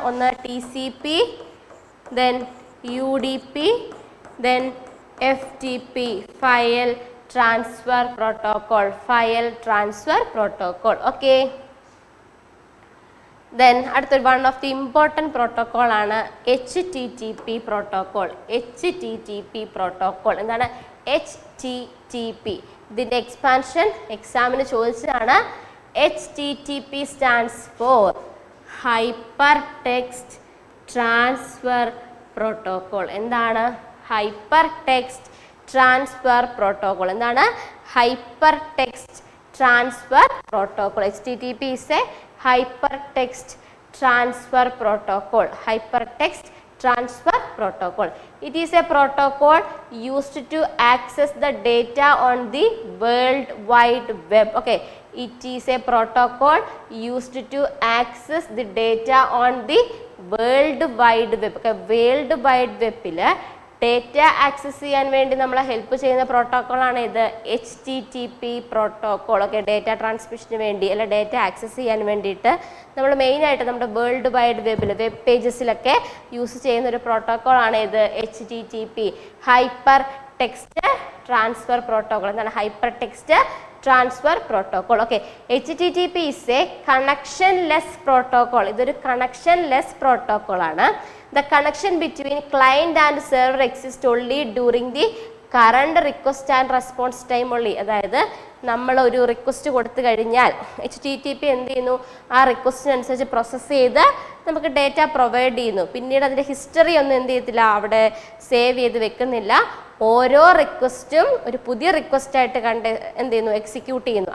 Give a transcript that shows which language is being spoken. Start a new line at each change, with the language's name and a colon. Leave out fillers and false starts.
Malayalam: ഒന്ന് TCP, then UDP, then FTP, file transfer protocol. File transfer protocol. Okay, then അടുത്തൊരു
English: one of the important protocol
Malayalam: ആണ് HTTP protocol. HTTP protocol എന്താണ്? HTTP. ഇതിൻ്റെ expansion എക്സാമിന് ചോദിച്ചതാണ്.
English: HTTP stands for hyper text transfer protocol.
Malayalam: എന്താണ് hyper text transfer protocol? എന്താണ് hyper text transfer protocol?
English: HTTP is a hypertext transfer protocol. Hypertext transfer protocol. It is a protocol used to access the data on the World Wide Web. Okay, it is a protocol used to access the data on the World Wide Web.
Malayalam: Okay, World Wide Web data access ചെയ്യാൻ വേണ്ടി നമ്മളെ help ചെയ്യുന്ന പ്രോട്ടോക്കോളാണ് ഇത് HTTP protocol. Okay, data ട്രാൻസ്മിഷന് വേണ്ടി അല്ല data access ചെയ്യാൻ വേണ്ടിയിട്ട് നമ്മൾ മെയിനായിട്ട് നമ്മുടെ വേൾഡ് വൈഡ് വെബിൽ വെബ് പേജസിലൊക്കെ യൂസ് ചെയ്യുന്ന ഒരു പ്രോട്ടോക്കോളാണ് ഇത് HTTP, hyper text transfer protocol. എന്താണ് hyper text transfer protocol?
English: Okay, HTTP is a connectionless protocol.
Malayalam: ഇതൊരു കണക്ഷൻലെസ് പ്രോട്ടോക്കോൾ ആണ്.
English: The connection between client and server exists only during the current request and response time only.
Malayalam: അതായത് നമ്മൾ ഒരു request കൊടുത്തു കഴിഞ്ഞാൽ HTTP എന്ത് ചെയ്യുന്നു? ആ റിക്വസ്റ്റിനനുസരിച്ച് പ്രോസസ്സ് ചെയ്ത് നമുക്ക് ഡേറ്റ പ്രൊവൈഡ് ചെയ്യുന്നു. പിന്നീട് അതിൻ്റെ ഹിസ്റ്ററി ഒന്നും എന്ത് ചെയ്യത്തില്ല, അവിടെ സേവ് ചെയ്ത് വെക്കുന്നില്ല. ഓരോ റിക്വസ്റ്റും ഒരു പുതിയ റിക്വസ്റ്റായിട്ട് എന്ത് ചെയ്യുന്നു? എക്സിക്യൂട്ട് ചെയ്യുന്നു.